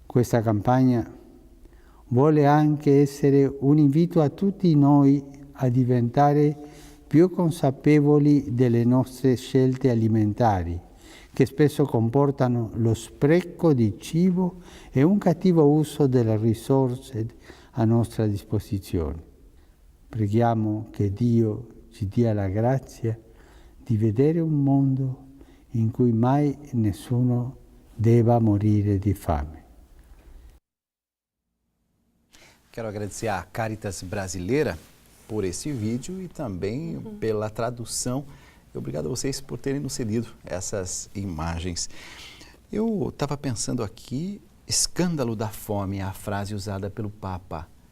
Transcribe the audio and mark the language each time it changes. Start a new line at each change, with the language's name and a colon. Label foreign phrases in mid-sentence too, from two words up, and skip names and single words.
Italian: Questa campagna vuole anche essere un invito a tutti noi a diventare più consapevoli delle nostre scelte alimentari, che spesso comportano lo spreco di cibo e un cattivo uso delle risorse a nostra disposizione. Preghiamo che Dio ci dia la grazia di vedere un mondo in cui mai nessuno deva morire di fame.
Portuguese: Quero agradecer à Caritas Brasileira por esse vídeo e também pela tradução. E obrigado a vocês por terem nos cedido essas imagens. Eu estava pensando aqui, escândalo da fome, é a frase usada pelo Papa.